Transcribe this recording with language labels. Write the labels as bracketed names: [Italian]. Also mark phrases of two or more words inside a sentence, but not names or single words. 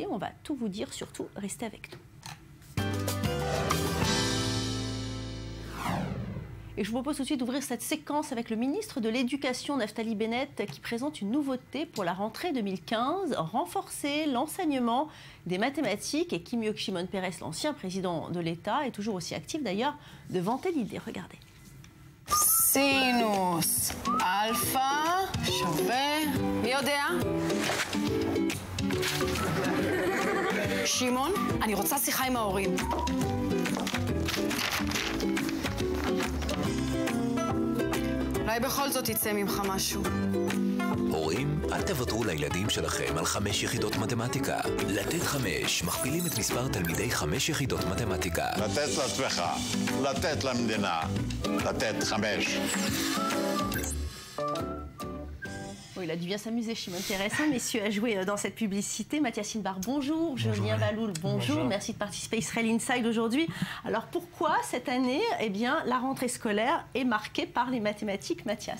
[French] On va tout vous dire, surtout restez avec nous. Et je vous propose tout de suite d'ouvrir cette séquence avec le ministre de l'Éducation, Naftali Bennett, qui présente une nouveauté pour la rentrée 2015, renforcer l'enseignement des mathématiques. Et Kim Shimon Peres, l'ancien président de l'État, est toujours aussi actif d'ailleurs de vanter l'idée. Regardez. [Hebrew] סינוס אלפא שווה, מי יודע? שמעון, אני רוצה שיחה עם ההורים. אולי בכל זאת יצא ממך משהו. הורים, אל תוותרו לילדים שלכם על 5 יחידות מתמטיקה. לתת 5 מכפילים את מספר תלמידי 5 יחידות מתמטיקה. לתת לעצמך, לתת למדינה, לתת 5. [French] Oui, il a dû bien s'amuser, Shimon Peres, messieurs, à jouer dans cette publicité. Mathias Inbar, bonjour. Julien Valoul, bonjour. Merci de participer à Israel Inside aujourd'hui. Alors pourquoi cette année, eh bien, la rentrée scolaire est marquée par les mathématiques, Mathias?